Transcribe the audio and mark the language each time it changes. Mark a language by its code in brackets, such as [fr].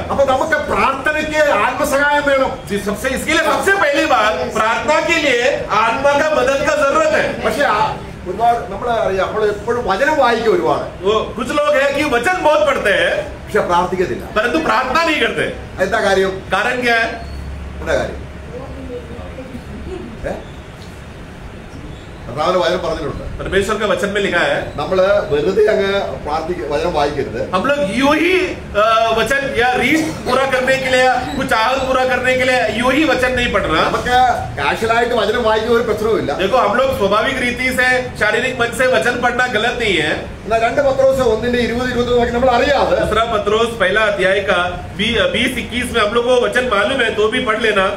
[ml] അപ്പൊ നമുക്ക് പ്രാർത്ഥനയ്ക്ക് ആത്മസഹായം വേണം. [hi] इसके लिए सबसे पहली बात प्रार्थना के लिए आत्मा का मदद का जरूरत है. [ml] പക്ഷെ ഒരുപാട് നമ്മളെ അറിയാം, നമ്മൾ എപ്പോഴും വചനം വായിക്കും ഒരുപാട്, [hi] वो कुछ लोग हैं कि वचन बहुत पढ़ते हैं [ml] പക്ഷെ പ്രാർത്ഥിക്കത്തില്ല. [hi] परंतु प्रार्थना नहीं करते. [ml] എന്താ കാര്യം? [hi] कारण क्या है? [ml] എന്താ കാര്യം? കർത്താവിന്റെ വചനം പറഞ്ഞിട്ടുണ്ട്, [hi] परमेश्वर का वचन में लिखा है [ml] നമ്മള് വെറുതെ അങ്ങ് വചനം വായിക്കരുത്. [hi] हम लोग यूं ही वचन या रीड पूरा करने के लिए, कुछ चाहत पूरा करने के लिए यूं ही वचन नहीं पढ़ना. [ml] നമുക്ക് കാഷ്വലായിട്ട് വചനം വായിക്കുന്ന ഒരു പ്രശ്നവുമില്ല. [hi] देखो हम लोग स्वाभाविक रीति से शारीरिक मन से वचन पढ़ना गलत नहीं है. [ml] എന്നാൽ 2 പത്രോസ് 1:20-21 നോക്കി നമ്മൾ അറിയാതെ [hi] दूसरा पत्रोस पहला अध्याय का 20-21 में हम लोग को वचन मालूम है तो भी पढ़ लेना.